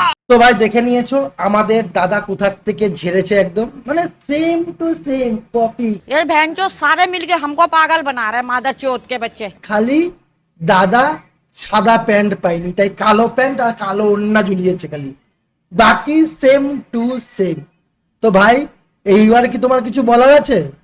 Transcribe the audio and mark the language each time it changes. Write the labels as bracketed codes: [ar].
[bn] তো ভাই দেখে নিয়েছো আমাদের দাদা কোথার থেকে ঝেড়েছে, একদম মানে সেম টু সেম কপি। [hi] ये भैंचो सारे मिलके हमको पागल बना रहे मादर चौथ के बच्चे। [bn] খালি দাদা সাদা প্যান্ট পাইনি, তাই কালো প্যান্ট আর কালো ওড়না ঝুলিয়েছে খালি, বাকি সেম টু সেম। তো ভাই এইবার কি তোমার কিছু বলার আছে?